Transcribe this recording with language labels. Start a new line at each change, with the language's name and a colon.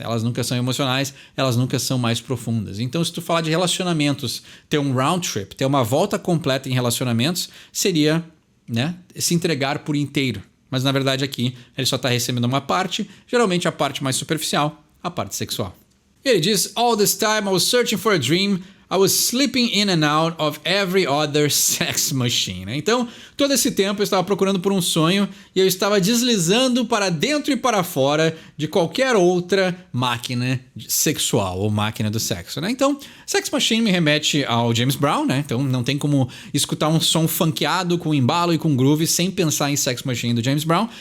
Portuguese: Elas nunca são emocionais, elas nunca são mais profundas. Então, se tu falar de relacionamentos, ter um round trip, ter uma volta completa em relacionamentos, seria, né, se entregar por inteiro. Mas, na verdade, aqui, ele só está recebendo uma parte, geralmente a parte mais superficial, a parte sexual. E ele diz,
English: all this time I was searching for a dream, I was slipping in and out of every other sex machine.
Portuguese: Então, todo esse tempo eu estava procurando por um sonho e eu estava deslizando para dentro e para fora de qualquer outra máquina sexual ou máquina do sexo, né? Então, Sex Machine me remete ao James Brown, né? Então, não tem como escutar um som funkeado com embalo e com groove sem pensar em Sex Machine do James Brown.